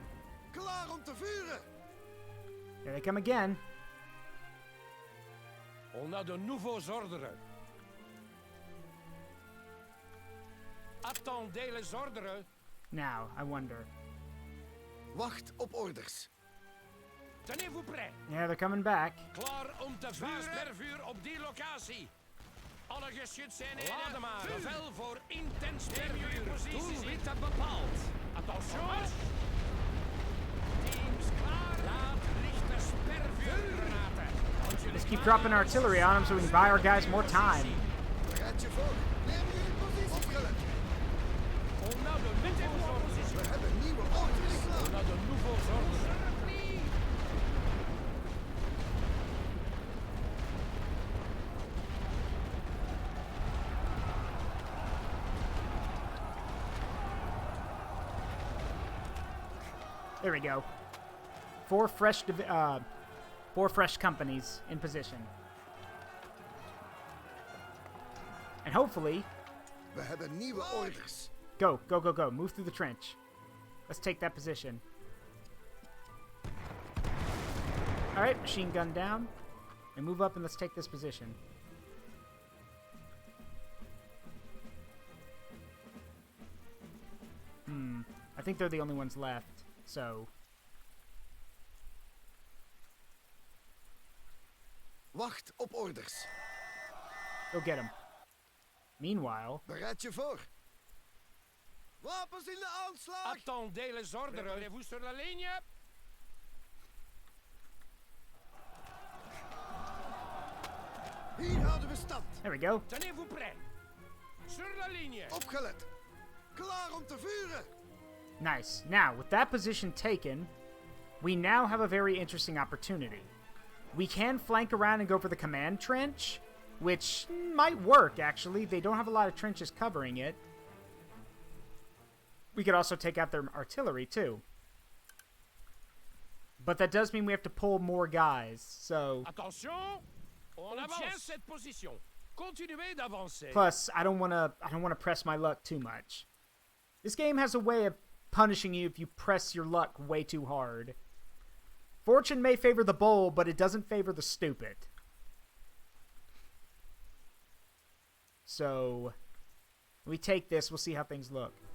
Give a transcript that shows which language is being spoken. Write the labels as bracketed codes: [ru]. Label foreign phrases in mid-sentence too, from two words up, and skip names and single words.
[nl] Klaar om te vuren. [en] Here they come again. [fr] On a de nouveaux ordres. Attendez les ordres. [en] Now, I wonder. [nl] Wacht op orders. [fr] Tenez-vous prêts. [en] Yeah, they're coming back. [nl] Klaar om te vuren. Per vuur op die locatie. Alle geschuteenheden. Laat maar. Bevel voor intens per vuur. Doelwitten bepaald. Attention. Teams klaar. Laat lichters per vuurgranaten. [en] Just keep dropping artillery on them so we can buy our guys more time. [nl] Bereid je voor. Neem jullie positie. Opgelet. [fr] On a de nouveaux ordres. [nl] We hebben nieuwe orders. [fr] On a de nouveaux ordres. [en] There we go. Four fresh companies in position. And hopefully... [nl] We hebben nieuwe orders. [en] Go, go, go, go. Move through the trench. Let's take that position. Alright, machine gun down. And move up and let's take this position. I think they're the only ones left, so... [nl] Wacht op orders. [en] Go get them. Meanwhile... [nl] Bereid je voor. Wapens in de aanslag. [fr] Attendez les ordres. Préparez-vous sur la ligne. [nl] Hier houden we stand. [en] There we go. [fr] Tenez-vous prêts. Sur la ligne. [nl] Opgelet. Klaar om te vuren. [en] Nice. Now, with that position taken, we now have a very interesting opportunity. We can flank around and go for the command trench, which might work, actually. They don't have a lot of trenches covering it. We could also take out their artillery, too. But that does mean we have to pull more guys, so... [fr] Attention, on tient cette position. Continuez d'avancer. Plus, [en] I don't want to press my luck too much. This game has a way of punishing you if you press your luck way too hard. Fortune may favor the bold, but it doesn't favor the stupid. So, we take this, we'll see how things look.